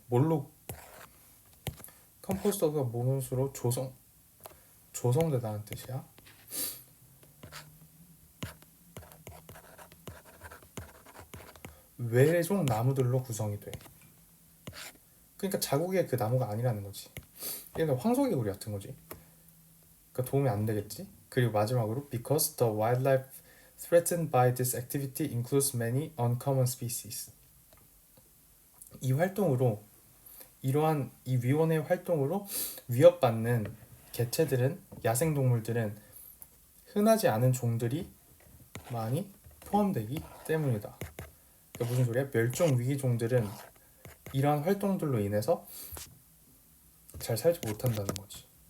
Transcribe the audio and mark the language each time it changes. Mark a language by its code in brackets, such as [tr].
[ko] 뭘로 컴포스트가 무엇으로 조성되다는 뜻이야. 외래종 나무들로 구성이 돼. 그러니까 자국의 그 나무가 아니라는 거지. 얘는 황소개구리 같은 거지. 그러니까 도움이 안 되겠지. 그리고 마지막으로 [en] because the wildlife threatened by this activity includes many uncommon species. [ko] 이 활동으로, 이러한 이 위원회 활동으로 위협받는 개체들은, 야생동물들은 흔하지 않은 종들이 많이 포함되기 때문이다. 그러니까 무슨 소리야? 멸종 위기 종들은 이러한 활동들로 인해서 잘 살지 못한다는 거지.